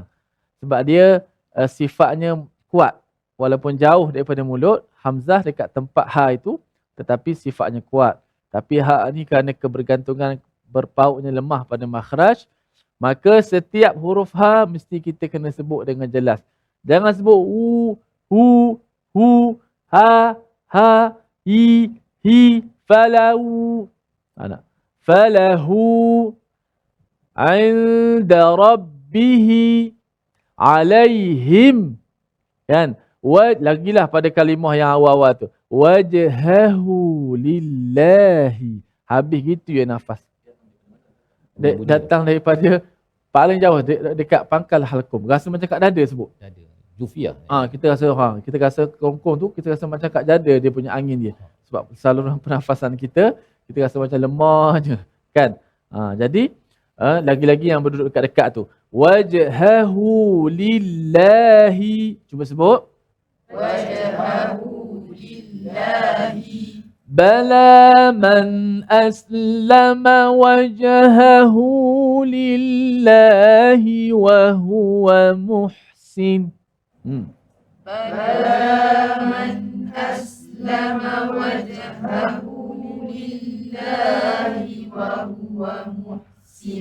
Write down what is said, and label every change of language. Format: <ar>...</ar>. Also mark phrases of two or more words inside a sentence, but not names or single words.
<ms>Sebab dia sifatnya kuat. Walaupun jauh daripada mulut, hamzah dekat tempat ha itu, tetapi sifatnya kuat. Tapi ha ni kerana kebergantungan berpautnya lemah pada makhraj, maka setiap huruf ha mesti kita kena sebut dengan jelas. Jangan sebut u, hu, hu, ha, ha, hi, hi, falau.</ms> <ar>فله عند ربه عليهم.</ar> <ms>Kan? Lagilah pada kalimah yang awal-awal tu.</ms> <ar>وجهه لله.</ar> <ms>Habis gitu ya nafas. Datang daripada paling jauh dekat pangkal halqum. Rasa macam kat dada sebut. Dada. Jufiah. Kita rasa kongkong tu, kita rasa macam kat dada dia punya angin dia. Sebab saluran pernafasan kita rasa macam lemah je. Kan? Jadi lagi-lagi yang berduduk dekat-dekat tu.</ms> <ar>وجهه لله.</ar> <ms>Cuba sebut.</ms> <ar>وجهه لله. بلى من أسلم وجهه لله وهو محسن. بلى من أسلم وجهه لله وهو محسن.</ar>